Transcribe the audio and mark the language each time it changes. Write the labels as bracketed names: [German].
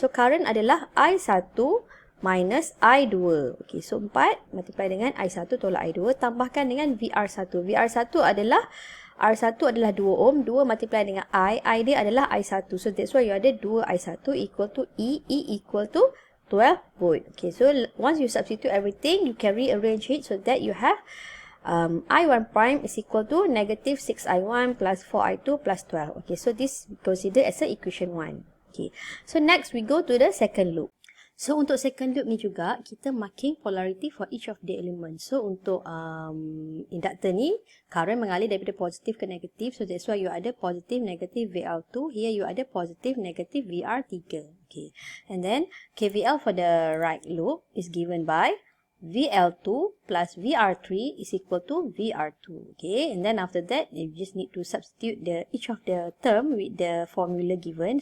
[Malay] So current adalah I1 minus I2. Okay, so 4 multiply dengan I1 tolak I2, tambahkan dengan VR1. VR1 adalah R1 adalah 2 ohm, 2 multiply dengan I dia adalah I1. [English] So that's why you [Malay] ada [English] 2 I1 equal to E equal to 12 volt. Okay, so once you substitute everything, you can rearrange it so that you have I1 prime is equal to negative 6I1 plus 4I2 plus 12. Okay, so this considered as a equation 1. Okay, so next we go to the second loop. So [Malay] untuk second loop ni juga, kita [English] marking polarity for each of the elements. [Malay] So untuk inductor ni, current mengalir daripada positif ke negatif. [English] So that's why you [Malay] ada [English] positive, negative VL2. Here you ada positive, negative VR3. Okay, and then KVL for the right loop is given by VL2 plus VR3 is equal to VR2. Okay, and then after that, you just need to substitute each of the term with the formula given.